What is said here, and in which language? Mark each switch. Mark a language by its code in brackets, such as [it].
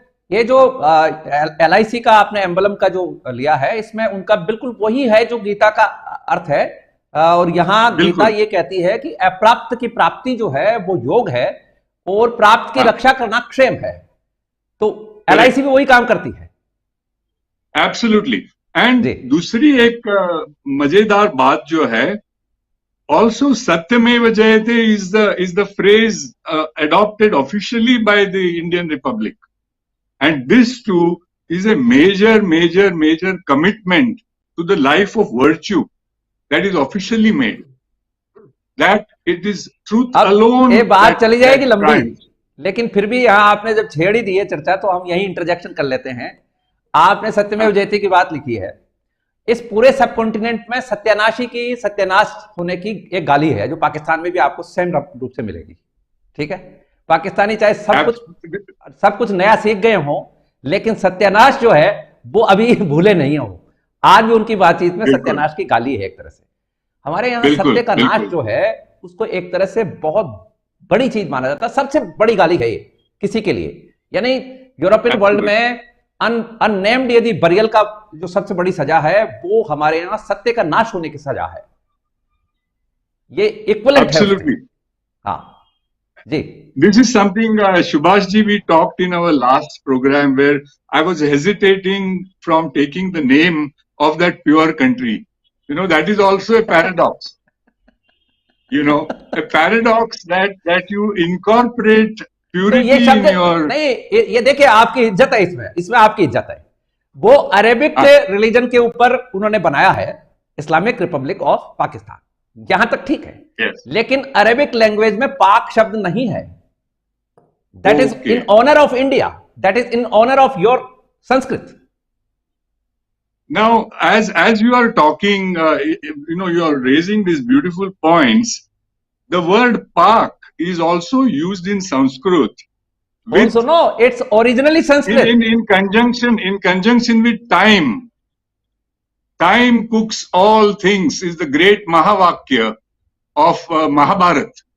[hi] ये जो LIC का आपने एम्बलम का जो लिया है, इसमें उनका बिल्कुल वही है जो गीता का अर्थ है। और यहाँ गीता ये कहती है कि अप्राप्त की प्राप्ति जो है वो योग है और प्राप्त की रक्षा करना क्षेम है। तो LIC भी वही काम करती है। [en] Absolutely. And [hi] दूसरी एक मजेदार बात जो है, [en] also Satyameva Jayate is the phrase adopted officially by the Indian Republic, and this too is a major commitment to the life of virtue that is officially made, that it is truth alone. [hi] ये बात चली जाएगी लंबी, लेकिन फिर भी यहाँ आपने जब छेड़ ही दी है चर्चा, तो हम यही इंटरजेक्शन कर लेते हैं। आपने सत्यमेव जयते की बात लिखी है। इस पूरे सब कॉन्टिनेंट में सत्यानाशी की, सत्यानाश होने की एक गाली है जो पाकिस्तान में भी आपको सेम रूप से मिलेगी। ठीक है, पाकिस्तानी चाहे सब कुछ नया सीख गए हों, लेकिन सत्यानाश जो है वो अभी भूले नहीं हो। आज भी उनकी बातचीत में सत्यानाश की गाली है एक तरह से। हमारे यहाँ सत्य का नाश जो है उसको एक तरह से बहुत बड़ी चीज माना जाता है, सबसे बड़ी गाली है ये किसी के लिए। यानी यूरोपियन वर्ल्ड में अननेम्ड यदि बरियल का जो सबसे बड़ी सजा है वो हमारे यहां सत्य का नाश होने की सजा है। ये इक्विवेलेंट है। हाँ जी, [en] this is something Subhash ji, we talked in our last program where I was hesitating from taking the name of that pure country. That is also a paradox. A paradox that you incorporate purity in your... [hi] नहीं, ये देखिए आपकी इज्जत है इसमें आपकी इज्जत है। वो अरेबिक रिलीजन के ऊपर उन्होंने बनाया है इस्लामिक रिपब्लिक ऑफ पाकिस्तान, यहां तक ठीक है। [en] yes. [hi] लेकिन अरेबिक लैंग्वेज में पाक शब्द नहीं है। [en] That is in honour of India, that is in honour of your Sanskrit. Now, as you are talking, you are raising these beautiful points. The word pak is also used in Sanskrit. Also, no, it's originally Sanskrit. In conjunction with time. Time cooks all things is the great Mahavakya of Mahabharat.